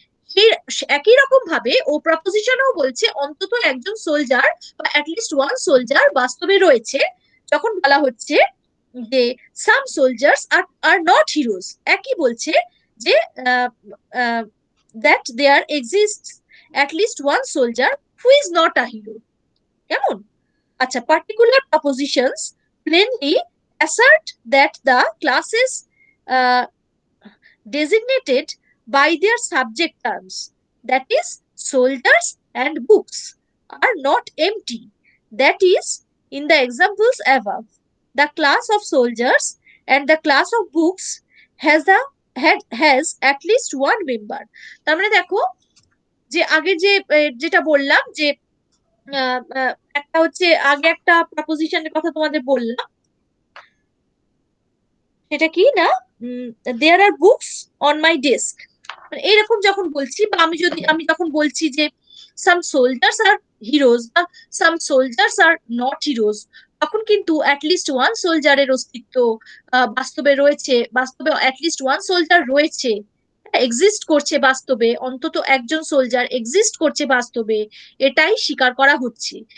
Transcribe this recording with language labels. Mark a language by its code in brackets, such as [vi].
[bn] সেই একই রকম ভাবে ও প্রপোজিশনও বলছে অন্তত একজন সোলজার বা অ্যাটলিস্ট ওয়ান সোলজার বাস্তবে রয়েছে, যখন বলা হচ্ছে যে [en] some soldiers are not heroes, [bn] একই বলছে যে [en] that there exists at least one soldier who is not a hero, [bn] কেমন? [en] আচ্ছা, particular propositions plainly assert that the classes uh, designated by their subject terms, that is soldiers and books, are not empty, that is in the examples above the class of soldiers and the class of books has at least one member। [bn] তার মানে দেখো, যে আগে যে যেটা বললাম যে একটা হচ্ছে, আগে একটা প্রপোজিশনের কথা তোমাদের বললাম, সেটা কি না, [en] there are books on my desk, [bn] এইরকম যখন বলছি, বা আমি যখন বলছি যে [en] some soldiers are heroes [bn] বা [en] some soldiers are not heroes, [bn] তখন কিন্তু অ্যাটলিস্ট ওয়ান সোলজারের অস্তিত্ব বাস্তবে রয়েছে, বাস্তবে অ্যাটলিস্ট ওয়ান সোলজার রয়েছে, এক্সিস্ট করছে বাস্তবে, অন্তত একজন সোলজার এক্সিস্ট করছে বাস্তবে, এটাই স্বীকার করা হচ্ছে।